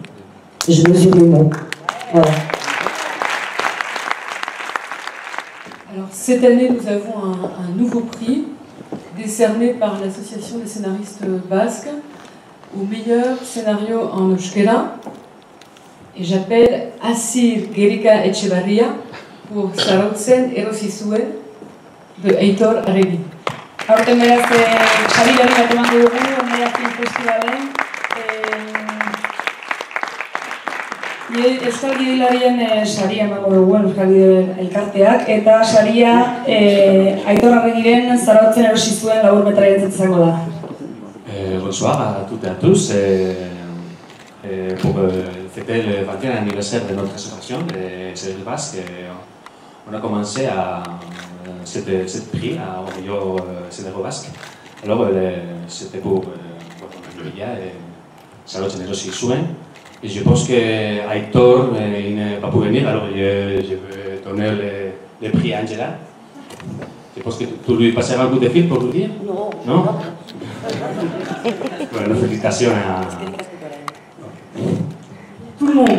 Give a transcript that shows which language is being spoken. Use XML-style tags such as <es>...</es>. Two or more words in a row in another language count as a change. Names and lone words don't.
<fr>Je mesure mes mots. Voilà. Alors, cette année, nous avons un nouveau prix décerné par l'Association des scénaristes basques au meilleur scénario en euskera. Et j'appelle Asir Gerika Etxebarria pour Zarautzen erosi zuen de Aitor Arregui.</fr> <eu>Aurten beraz, sarilari bat emango dugu, Omeia Film Festivalen. Euskal Gidoilarien saria emango dugu, Euskal Gidoien elkarteak, eta saria Aitor Arregiren Zarautzen erosi zuen laburmetraia izango da.</eu> <fr>Bonsoir à toutes et à tous. Pour fêter le 21e anniversaire de notre association, les Scénaristes Basques, on a commencé à cette prix au meilleur scénario basque. Alors, c'était pour Maria et Zarautzen erosi zuen. Et je pense qu'Aitor il n'est pas pu venir, alors je vais donner le prix à Angela. Je pense que tu lui passeras un coup de fil pour lui dire. Non. Non? Bueno, félicitations à... Tout le monde.</fr>